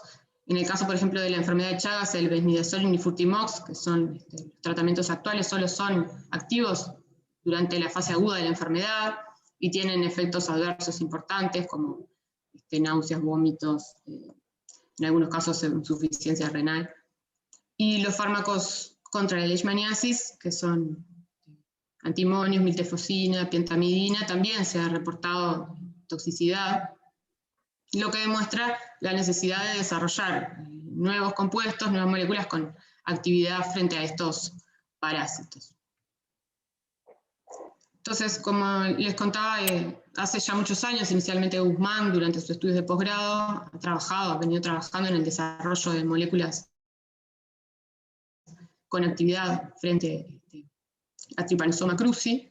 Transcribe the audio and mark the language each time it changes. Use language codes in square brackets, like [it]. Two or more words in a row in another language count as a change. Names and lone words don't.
[es] En el caso, por ejemplo, de la enfermedad de Chagas, el Besnidazol y Nifurtimox, que son los tratamientos actuales, solo son activos durante la fase aguda de la enfermedad y tienen efectos adversos importantes como náuseas, vómitos, en algunos casos insuficiencia renal. Y los fármacos contra la leishmaniasis, que son antimonios, miltefosina, pentamidina, también se ha reportado toxicidad, lo que demuestra la necesidad de desarrollar nuevos compuestos, nuevas moléculas con actividad frente a estos parásitos. Entonces, como les contaba, hace ya muchos años, inicialmente Guzmán, durante sus estudios de posgrado, ha venido trabajando en el desarrollo de moléculas con actividad frente a Trypanosoma cruzi.